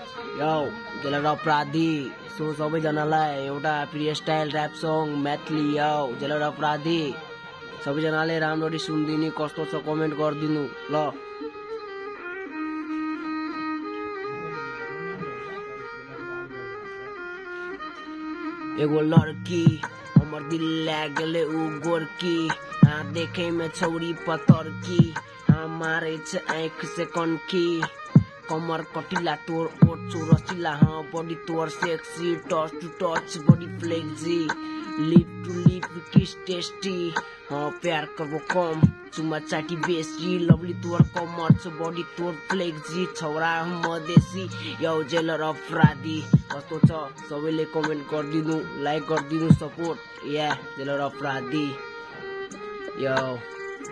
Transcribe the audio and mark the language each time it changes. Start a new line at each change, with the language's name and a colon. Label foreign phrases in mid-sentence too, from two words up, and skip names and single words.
Nepali: यो जेलर अपराधी सो सबैजनालाई एउटा
English: free style rap song
Nepali: मैथिली यो जेलर अपराधी सबैजनाले राम्ररी सुनिदिनु कस्तो छ कमेन्ट गरिदिनु ल।
Maithili: एगो लड़की हमर दिल ले गेले उ गोरकी देखे में छौरी पतर की मारे छ आँख से कनकी कमर कटिला तोर ओठ चौरसिला बॉडी तोर
English: sexy touch to touch body flexi lip to lip kiss tasty
Maithili: प्यार करबो कम चुमा चाटी बेसी लवली तोर कमर छ बॉडी तोर फ्लेक्सी छौरा मदेसी
Nepali: यो जेलर अपराधी कस्तो छ सबैले कमेन्ट गरिदिनु लाइक गरिदिनु सपोर्ट या जेलर अपराधी यो।